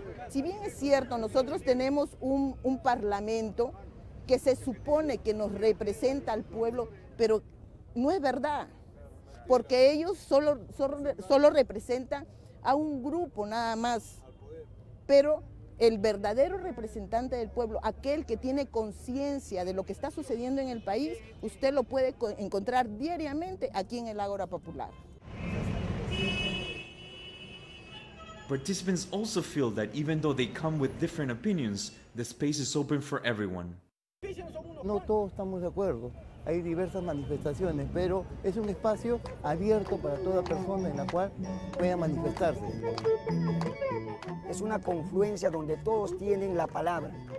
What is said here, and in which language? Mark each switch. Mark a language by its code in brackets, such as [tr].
[es] Si bien es cierto, nosotros tenemos un parlamento que se supone que nos representa al pueblo, pero no es verdad, porque ellos solo representan a un grupo nada más, pero el verdadero representante del pueblo, aquel que tiene conciencia de lo que está sucediendo en el país, usted lo puede encontrar diariamente aquí en el Ágora Popular. [en] Participants also feel that even though they come with different opinions, the space is open for everyone. [es] No todos estamos de acuerdo, hay diversas manifestaciones, pero es un espacio abierto para toda persona en la cual pueda manifestarse. Es una confluencia donde todos tienen la palabra.